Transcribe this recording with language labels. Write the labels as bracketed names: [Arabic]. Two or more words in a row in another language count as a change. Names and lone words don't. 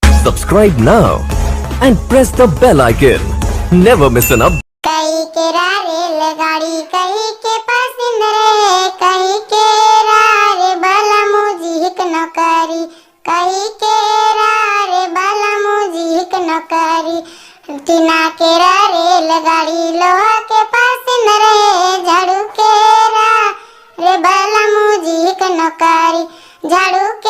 [English] Subscribe now and press the bell icon. Never miss an update. [Bhojpuri] कहीं के रेलगाड़ी कहीं के पैसेंजर कहीं के रे बाला मुझिक नौकरी कहीं के रे बाला मुझिक नौकरी टीना के रेलगाड़ी लोहा के पैसेंजर झाड़ू के रे बाला मुझिक नौकरी झाड़ू के